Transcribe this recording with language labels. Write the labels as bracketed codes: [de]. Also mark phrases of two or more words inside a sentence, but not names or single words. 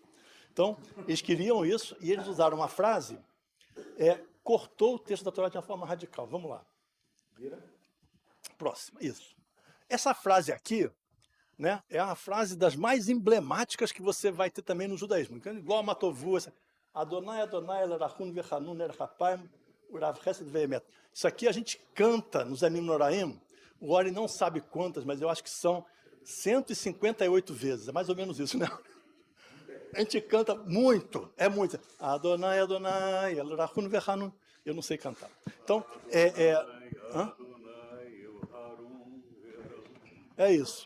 [pt] Então, eles queriam isso, e eles usaram uma frase, cortou o texto da Torá de uma forma radical. Vamos lá. Vira. Próxima, isso. Essa frase aqui, né, é uma frase das mais emblemáticas que você vai ter também no judaísmo. Igual a [he] Matovu, אדוני, אדוני, אל רחום, וחנון, ארך אפים, ורב חסד ואמת. [pt] Isso aqui a gente canta nos [he] ימים נוראים, [pt] o Ori não sabe quantas, mas eu acho que são 158 vezes, é mais ou menos isso, né? A gente canta muito, é muito. [he] אדוני, אדוני, אל רחום, וחנון. [pt] Eu não sei cantar. Então, é isso.